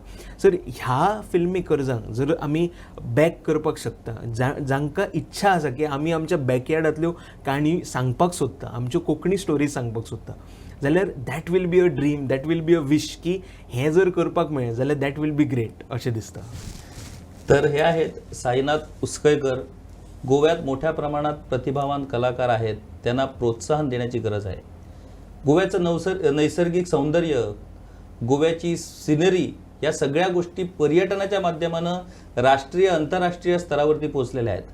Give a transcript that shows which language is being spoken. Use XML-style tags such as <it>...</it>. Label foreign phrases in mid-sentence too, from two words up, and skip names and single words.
<kok>सर ह्या फिल्म मेकर्सांक जर आमी बॅक करपाक शकता, जांकां इच्छा आसा की आमी आमच्या बॅकयार्डांतल्यो काणी सांगपाक सोदता, आमच्यो कोंकणी स्टोरीज सांगपाक सोदता, जाल्यार</kok> <en>that will be a dream, that will be a wish</en> <kok>की हें जर करपाक मेळ्ळें जाल्यार</kok> <en>that will be great</en> <kok>अशें दिसता.</kok> <mr>तर हे आहेत साईनाथ उसकयकर, गोव्यात मोठ्या प्रमाणात प्रतिभावान कलाकार आहेत, त्यांना प्रोत्साहन देण्याची गरज आहे. गोव्याचं नैसर्गिक सौंदर्य, गोव्याची सिनरी या सगळ्या गोष्टी पर्यटनाच्या माध्यमानं राष्ट्रीय आंतरराष्ट्रीय स्तरावरती पोहोचलेल्या आहेत.</mr>